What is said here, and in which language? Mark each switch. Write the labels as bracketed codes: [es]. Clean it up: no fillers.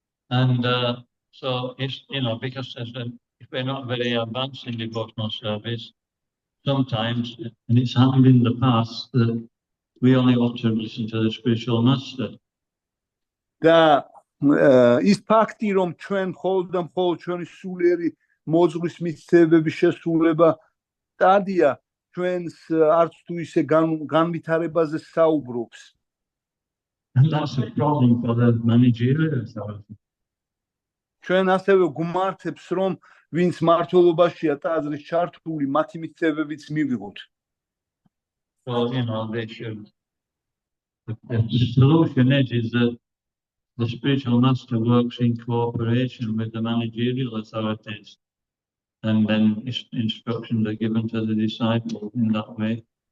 [en] And so it's, because if we're not very advanced in devotional service, sometimes, and it's happened in the past, that we only want to listen to the spiritual master. [ka] და ის ფაქტი, რომ ჩვენ მხოლოდ და მხოლოდ ჩვენი სულიერი მოძღვრის მითითებების შესრულება სტადია ჩვენს არც თუ ისე განვითარებაზე საუბრობს. [en] And that's a problem for the managerial authority. [ka] ჩვენ ასევე გვმართებს, რომ ვინც მმართველობაშია ტაძრის ჩართული, მათი მითითებებიც მივიღოთ. [en] So, they should. The solution is that the spiritual master works in cooperation with the managerial authorities, and then instructions are given to the disciples in that way.